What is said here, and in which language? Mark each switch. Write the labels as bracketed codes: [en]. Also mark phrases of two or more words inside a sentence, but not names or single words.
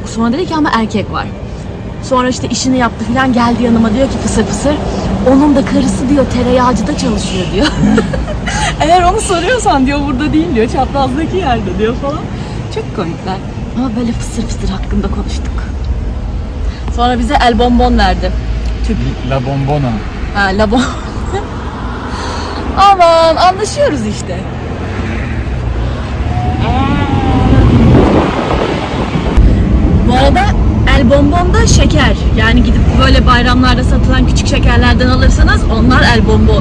[tr] Sonra dedi ki ama erkek var. Sonra işte işini yaptı falan, geldi yanıma diyor ki fısır fısır. Onun da karısı diyor tereyağcıda çalışıyor diyor. Eğer onu soruyorsan diyor burada değil diyor, çaprazdaki yerde diyor falan. Çok komikler. Ama böyle fısır fısır hakkında konuştuk. Sonra bize [es] el bonbon [tr] verdi. Tüp. [es] La bombona. [tr] Ha, [es] la bon. [tr] Aman anlaşıyoruz işte. Bu arada [es] el bonbon [tr] da şeker. Yani gidip böyle bayramlarda satılan küçük şekerlerden alırsanız onlar [es] el bonbon.